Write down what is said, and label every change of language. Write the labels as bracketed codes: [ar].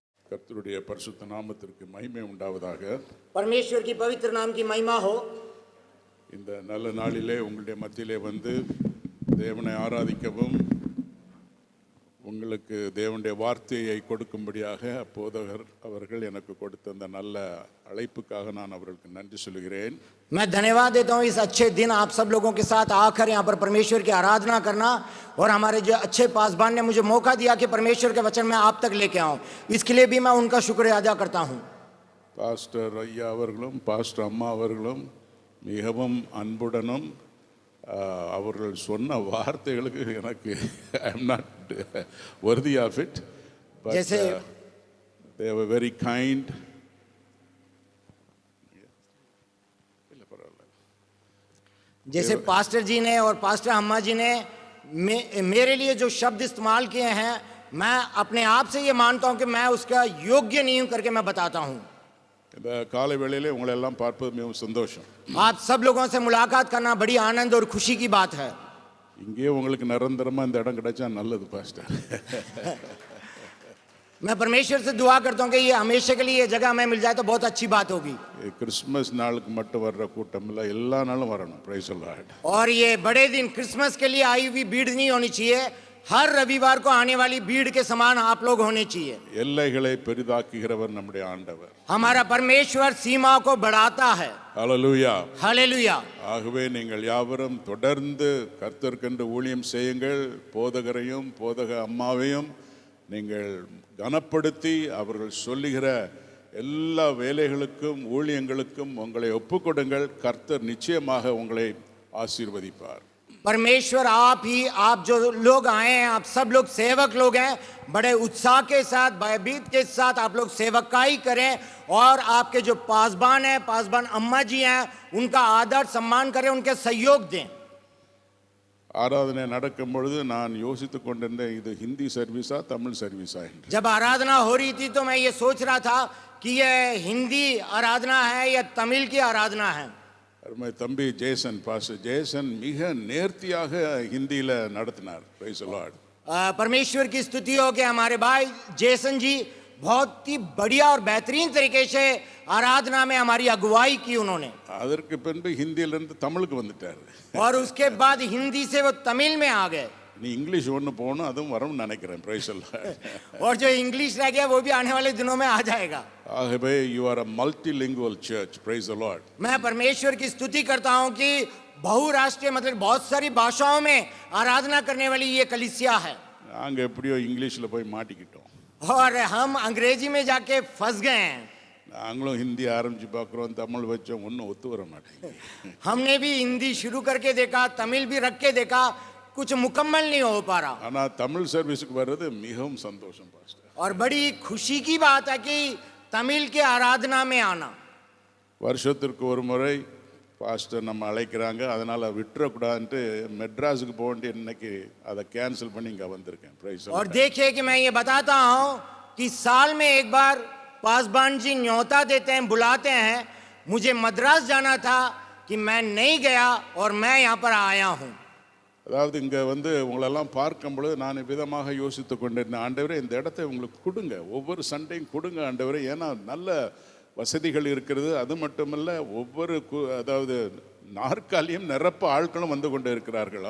[ta] கர்த்தருடைய பரிசுத்த நாமத்திற்கு மகிமை உண்டாவதாக. [hi] परमेश्वर की पवित्र नाम की महिमा हो. [ta] இந்த நல்ல நாளிலே உங்களுடைய மத்தியிலே வந்து தேவனை ஆராதிக்கவும் உங்களுக்கு தேவனுடைய வார்த்தையை கொடுக்கும்படியாக போதகர் அவர்கள் எனக்கு கொடுத்த அந்த நல்ல அழைப்புக்காக நான் அவர்களுக்கு நன்றி சொல்கிறேன். [hi] मैं धन्यवाद देता हूँ इस अच्छे दिन आप सब लोगों के साथ आकर यहाँ पर परमेश्वर की आराधना करना, और हमारे जो अच्छे पासबान ने मुझे मौका दिया कि परमेश्वर के वचन मैं आप तक लेके आऊँ, इसके लिए भी मैं उनका शुक्रिया अदा करता हूँ. [ta] பாஸ்டர் ஐயா அவர்களும் பாஸ்டர் அம்மா அவர்களும் மிகவும் அன்புடனும் அவர்கள் சொன்ன வார்த்தைகளுக்கு எனக்கு [en] I am not worthy of it, but they were very kind. [hi] जैसे पास्टर जी ने और पास्टर अम्मा जी ने मेरे लिए जो शब्द इस्तेमाल किए हैं, मैं अपने आप से ये मानता हूँ कि मैं उसका योग्य नहीं हूँ करके मैं बताता हूँ. [ta] இந்த காலை வேளையிலே உங்களை எல்லாம் பார்ப்பது மிகவும் சந்தோஷம். [hi] आप सब लोगों से मुलाकात करना बड़ी आनंद और खुशी की बात है. [ta] இங்கே உங்களுக்கு நிரந்தரமா இந்த இடம் கிடைச்சா நல்லது பாஸ்டர். [hi] मैं परमेश्वर से दुआ करता हूँ कि ये हमेशा के लिए ये जगह हमें मिल जाए तो बहुत अच्छी बात होगी. [ta] கிறிஸ்மஸ் நாளுக்கு மட்டும் வர்ற கூட்டம் இல்ல, எல்லா நாளும் வரணும். [en] Praise the Lord. [hi] और ये बड़े दिन क्रिसमस के लिए आई हुई भीड़ नहीं होनी चाहिए, हर रविवार को आने वाली भीड़ के समान आप लोग होने चाहिए. [ta] எல்லைகளை பெரிதாக்குகிறவர் நம்முடைய ஆண்டவர். [hi] हमारा परमेश्वर सीमा को बढ़ाता है. [ta] ஹல்லேலூயா. [hi] हालेलुया. [ta] ஆகவே நீங்கள் யாவரும் தொடர்ந்து கர்த்தருக்கென்று ஊழியம் செய்யுங்கள். போதகரையும் போதக அம்மாவையும் நீங்கள் கனப்படுத்தி அவர்கள் சொல்லுகிற எல்லா வேலைகளுக்கும் ஊழியங்களுக்கும் உங்களை ஒப்புக்கொடுங்கள். கர்த்தர் நிச்சயமாக உங்களை ஆசீர்வதிப்பார். [hi] परमेश्वर आप जो लोग आए हैं, आप सब लोग सेवक लोग हैं, बड़े उत्साह के साथ, भयभीत के साथ आप लोग सेवकाई करें, और आपके जो पासबान हैं, पासबान अम्मा जी हैं, उनका आदर सम्मान करें, उनके सहयोग दें. [ta] ஆராதனை நடக்கும் பொழுது நான் யோசித்துக் கொண்டிருந்தேன், இது ஹிந்தி சர்வீஸா தமிழ் சர்வீஸா என்று. [hi] जब आराधना हो रही थी तो मैं ये सोच रहा था कि ये हिंदी आराधना है या तमिल की आराधना है. [ta] அருமை தம்பி ஜேசன், பாஸ்டர் ஜேசன் மிக நேர்த்தியாக ஹிந்தியில நடத்தினார். [en] Praise the Lord. [hi] परमेश्वर की स्तुति हो कि हमारे भाई जेसन जी बहुत ही बढ़िया और बेहतरीन तरीके से आराधना में हमारी अगुवाई की उन्होंने. [ta] அதற்கு பின்பு ஹிந்தியிலிருந்து தமிழுக்கு வந்துட்டார். [hi] और उसके बाद हिंदी से वो तमिल में आ गए. [ta] நீ இங்கிலீஷ் ஒன்று போகணும், அதுவும் வரும்னு நினைக்கிறேன். [en] Praise the Lord. [hi] और जो इंग्लिश रह गया वो भी आने वाले दिनों में आ जाएगा. [en] ஆகவே you are a multilingual church. Praise the Lord. [hi] मैं परमेश्वर की स्तुति करता हूँ कि बहुराष्ट्रीय, मतलब बहुत सारी भाषाओं में आराधना करने वाली ये कलीसिया है. [ta] நாங்கள் எப்படியோ இங்கிலீஷில் போய் மாட்டிக்கிட்டோம். [hi] और हम अंग्रेजी में जाके फंस गए हैं. [ta] நாங்களும் ஹிந்தி ஆரம்பித்து பார்க்குறோம், தமிழ் வச்சோம், ஒன்றும் ஒத்து வர மாட்டேங்குது. [hi] हमने भी हिंदी शुरू करके देखा, तमिल भी रख के देखा, कुछ मुकम्मल नहीं हो पा रहा. [ta] ஆனால் தமிழ் சர்வீஸுக்கு வர்றது மிகவும் சந்தோஷம் பாஸ்டர். [hi] और बड़ी खुशी की बात है कि तमिल के आराधना में आना. [ta] வருஷத்திற்கு ஒரு முறை பாஸ்டர் நம்ம அழைக்கிறாங்க, அதனால் விட்டுறக்கூடாதுன்ட்டு மெட்ராஸுக்கு போக வேண்டிய இன்னைக்கு அதை கேன்சல் பண்ணி இங்கே வந்திருக்கேன். [en] praise [hi] और देखिए कि मैं ये बताता हूँ कि साल में एक बार पासवान जी न्योता देते हैं, बुलाते हैं. मुझे मद्रास जाना था कि मैं नहीं गया और मैं यहाँ पर आया हूँ. [ta] அதாவது இங்கே உங்களெல்லாம் பார்க்கும் பொழுது நான் விதமாக யோசித்து கொண்டிருந்தேன், ஆண்டவரே இந்த இடத்தை உங்களுக்கு கொடுங்க, ஒவ்வொரு சண்டையும் கொடுங்க ஆண்டவரே, ஏன்னா நல்ல வசதிகள் இருக்கிறது. அது மட்டுமல்ல, ஒவ்வொரு அதாவது நாற்காலியும் நிரப்ப ஆட்களும் வந்து கொண்டு இருக்கிறார்கள்.